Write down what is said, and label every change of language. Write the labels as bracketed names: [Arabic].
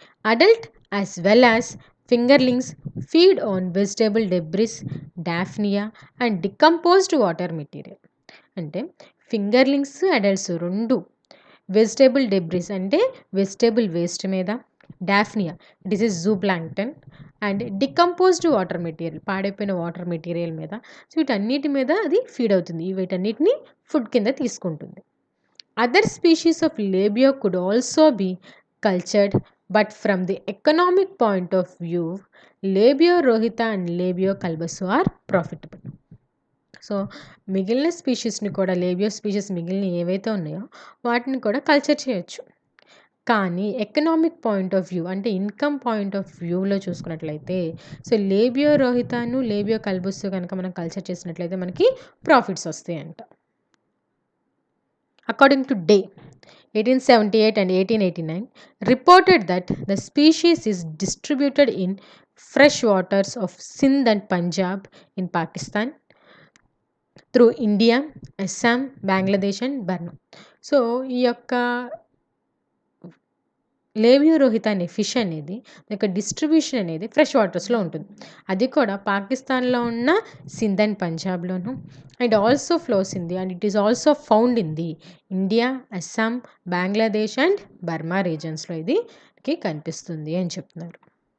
[English] Adult as well as fingerlings feed on vegetable debris, daphnia and decomposed water material. [Telugu] అంటే fingerlings adults రెండు vegetable debris అంటే vegetable waste మీద, daphnia [English] it is zooplankton [Telugu] and decomposed water material పాడైపోయిన water material మీద. So వీటన్నిటి మీద అది feed అవుతుంది, వీటన్నిటిని ఫుడ్ కింద తీసుకుంటుంది. [English] Other species of labia could also be cultured, but from the economic point of view, labia rohita and labia calbasu are profitable. [Telugu] So మిగిలిన స్పీషీస్ని కూడా లేబియో స్పీషీస్ మిగిలిన ఏవైతే ఉన్నాయో వాటిని కూడా కల్చర్ చేయొచ్చు. కానీ ఎకనామిక్ పాయింట్ ఆఫ్ వ్యూ అంటే ఇన్కమ్ పాయింట్ ఆఫ్ వ్యూలో చూసుకున్నట్లయితే సో లేబియో రోహితాను లేబియో కల్బస్సు కనుక మనం కల్చర్ చేసినట్లయితే మనకి ప్రాఫిట్స్ వస్తాయంట. [English] According to Day, 1878 and 1889, reported that the species is distributed in fresh waters of Sindh and Punjab in Pakistan through India, Assam, Bangladesh and Burma. [Telugu] So ఈ యొక్క Labeo Rohitha అనే fish అనేది యొక్క డిస్ట్రిబ్యూషన్ అనేది fresh వాటర్స్లో ఉంటుంది. అది కూడా పాకిస్తాన్లో ఉన్న Sindh and పంజాబ్లోను [English] and also flows in the and it is also found in the India, [Telugu] Assam, Bangladesh and Burma రీజన్స్లో ఇది కనిపిస్తుంది అని చెప్తున్నారు.